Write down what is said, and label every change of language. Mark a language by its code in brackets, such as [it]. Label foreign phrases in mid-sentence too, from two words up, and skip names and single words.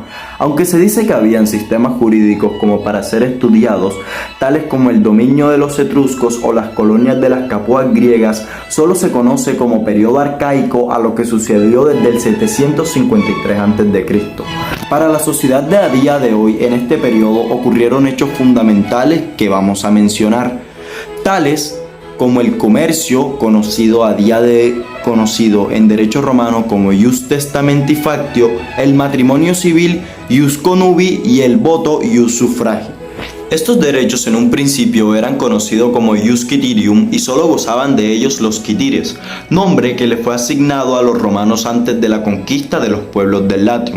[es] Aunque se dice que habían sistemas jurídicos como para ser estudiados, tales como el dominio de los etruscos o las colonias de las Capuas griegas, solo se conoce como periodo arcaico a lo que sucedió desde el 753 a.C. Para la sociedad de a día de hoy, en este periodo ocurrieron hechos fundamentales que vamos a mencionar, tales como el comercio, conocido en derecho romano como [la] ius testamenti factio, [es] el matrimonio civil, [la] ius conubi, [es] y el voto, [la] ius suffragio. [es] Estos derechos en un principio eran conocidos como [la] ius quitirium [es] y solo gozaban de ellos los quitires, nombre que le fue asignado a los romanos antes de la conquista de los pueblos del Latium.